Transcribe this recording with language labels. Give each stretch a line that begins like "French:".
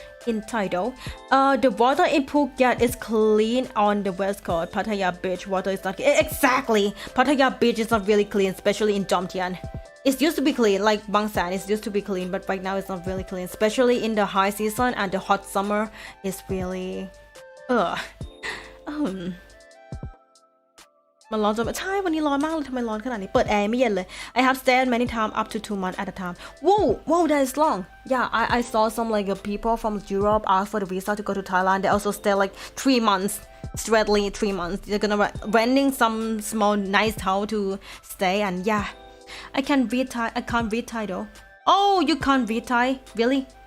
English: In Thai though, the water in Phuket is clean on the west coast. Pattaya beach water is not exactly. Pattaya beach is not really clean, especially in Jomtien. It used to be clean, like Bang San, it used to be clean, but right now it's not really clean, especially in the high season and the hot summer. It's really
Thai: มันร้อนจนใช่วันนี้ร้อนมากเลยทำไมร้อนขนาดนี้เปิดแอร์ไม่เย็นเลย
English: I have stayed many times up to 2 months at a time. Whoa, that is long. Yeah, I saw some like people from Europe ask for the visa to go to Thailand. They also stay like 3 months, straightly 3 months. They're gonna renting some small nice house to stay, and yeah. I can't read Thai though. Oh, you can't read Thai? Really?